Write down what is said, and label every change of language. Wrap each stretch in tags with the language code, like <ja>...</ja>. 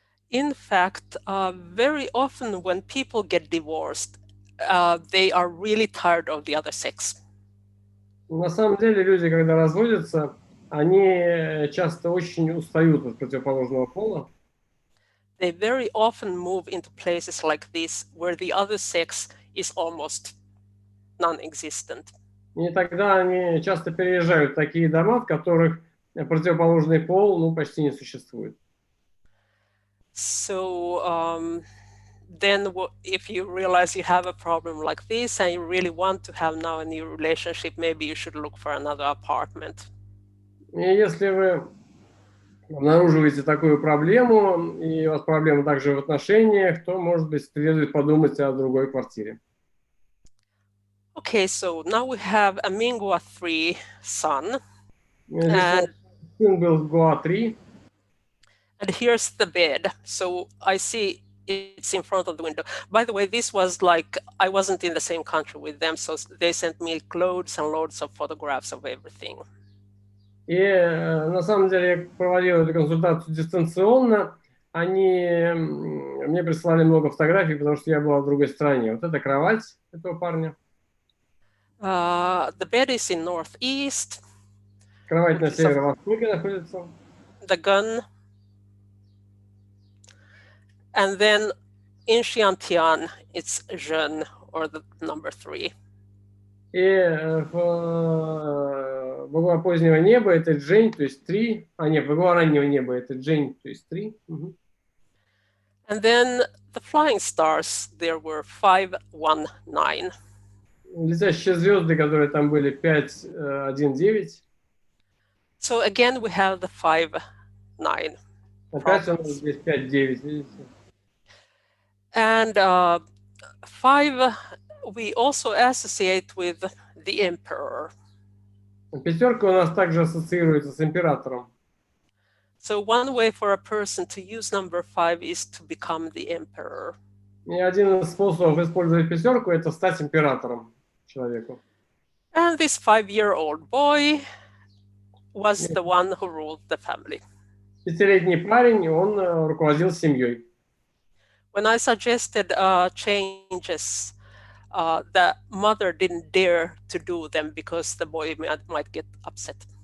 <en>In fact, very often when people get divorced, they are really tired of the other sex.</en> <ru>На самом деле люди, когда разводятся, они часто очень устают от противоположного пола.</ru> <en>They very often move into places like this where the other sex is almost non-existent.</en> <ru>И тогда они часто переезжают в такие дома, в которых противоположный пол почти не существует.</ru> <en>So then if you realize you have a problem like this and you really want to have now a new relationship, maybe you should look for another apartment.</en> <ru>И если вы обнаруживаете такую проблему, и у вас проблема также в отношениях, то, может быть, следует подумать о другой квартире.</ru> <en>Okay, so now we have a Mingua 3 son.</en> <ru>Сын был в Гоа 3.</ru> <en>And here's the bed. So I see it's in front of the window. By the way, this was like, I wasn't in the same country with them, so they sent me loads and loads of photographs of everything.</en> <ru>И на самом деле я проводил эту консультацию дистанционно. Они мне прислали много фотографий, потому что я была в другой стране. Вот это кровать этого парня.</ru> <en>The bed is in northeast.</en> <ru>Кровать на северо-востоке находится.</ru> <en>The gun. And then in Xiantian, it's Zhen, or the number 3.</en> <ru>И в угла позднего неба это Джень, то есть 3. А нет, в угла раннего неба это Джень, то есть 3.</ru> <en>And then the flying stars, there were 519.</en> <ru>Летящие звезды, которые там были, 519.</ru> <en>So again, we have the 5-9.</en> <ru>Опять у нас здесь 5-9, видите?</ru> <en>And 5, we also associate with the emperor.</en> <ru>Пятерка у нас также ассоциируется с императором.</ru> <en>So one way for a person to use number 5 is to become the emperor.</en> <ru>И один из способов использовать пятерку – это стать императором человеку.</ru> <en>And this 5-year-old boy was the one who ruled the family.</en> <ru>5-летний парень, он руководил семьей.</ru> <en>When I suggested changes, the mother didn't dare to do them because the boy might get upset.</en>